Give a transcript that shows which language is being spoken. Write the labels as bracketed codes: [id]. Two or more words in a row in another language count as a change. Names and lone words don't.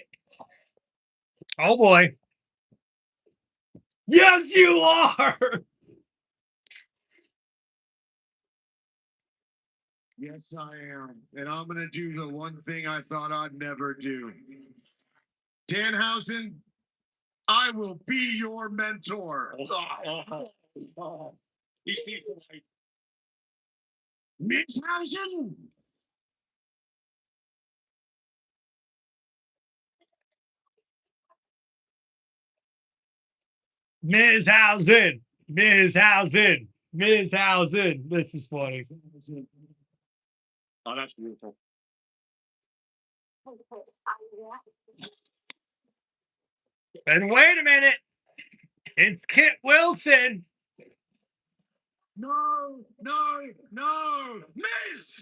[en] Oh boy. Yes, you are. Yes, I am. And I'm going to do the one thing I thought I'd never do. Danhausen, I will be your mentor. Mixhausen? Mizhausen. Mizhausen. Mizhausen. This is funny. Oh, that's beautiful. And wait a minute. It's Kit Wilson. No, no, no. Miz!